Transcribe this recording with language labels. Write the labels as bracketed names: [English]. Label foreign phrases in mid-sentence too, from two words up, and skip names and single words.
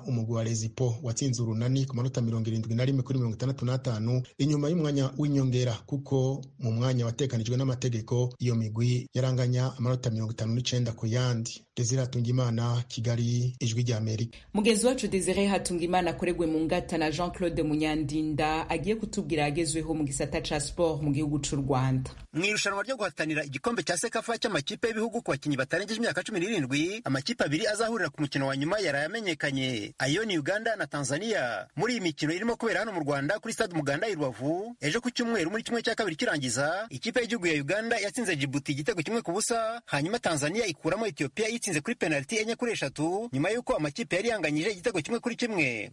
[Rundi] Umugwi wa Rezipo watsinze Urunani ku manota 71 kuri 65 inyuma y'umwanya w'inyongera, kuko mu mwanya watekanijwe n'amategeko iyo migwi yaranganya amanota 59 ku yandi. Desire Hatungimana, Kigali, Ijwi rya Amerika. Mugenzi wacu Desire Hatungimana akoregwe mu ngata na Jean-Claude Munyandinda agiye kutubwira agezweho mu gisata ca sport mu gihugu c'u Rwanda. [Kinyarwanda] Mu irushanwa ryo guhatanira igikombe cya Sekafa cy'amakipe y'ibihugu ku bakinyi batarengeje imyaka 17, amakipe abiri azahurira ku mukino wa nyuma yarayamenyekanye. Ayo ni Uganda na Tanzania. Muri iyi mikino irimo kubera hano mu Rwanda kuri stade Muganda i Rubavu, ejo ku cyumweru muri kimwe cya kabiri kirangiza, ikipe y'igihugu ya Uganda yatsinze Djibouti igitego 1-0, hanyuma Tanzania ikuramo Ethiopia yitsinze kuri penalty 4-3, nyuma yuko amakipe yari yanganyije igitego 1-1.